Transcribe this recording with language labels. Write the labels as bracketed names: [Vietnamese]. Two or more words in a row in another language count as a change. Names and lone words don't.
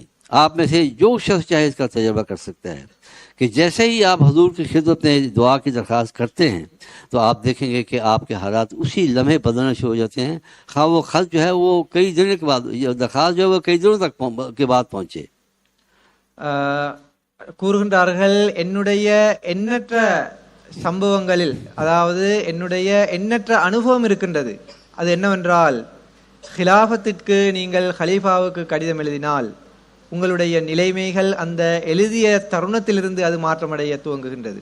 [Urdu] آپ میں سے جو شخص چاہے اس کا تجربہ کر سکتا ہے کہ جیسے ہی آپ حضور کی خدمت میں دعا کی درخواست کرتے ہیں تو آپ دیکھیں گے کہ آپ کے حالات اسی لمحے بدلنا شروع ہو جاتے ہیں. کھا وہ خط جو ہے وہ کئی دنوں کے بعد، یہ درخواست جو ہے وہ کئی دنوں تک کے بعد پہنچے. [Tamil] கூறுகின்றார்கள், என்னுடைய எண்ணற்ற சம்பவங்களில், அதாவது என்னுடைய எண்ணற்ற அனுபவம் இருக்கின்றது. அது என்னவென்றால், ஹிலாஃபத்திற்கு நீங்கள் ஹலீஃபாவுக்கு கடிதம் எழுதினால் உங்களுடைய நிலைமைகள் அந்த எழுதிய தருணத்திலிருந்து அது மாற்றமடைய துவங்குகின்றது.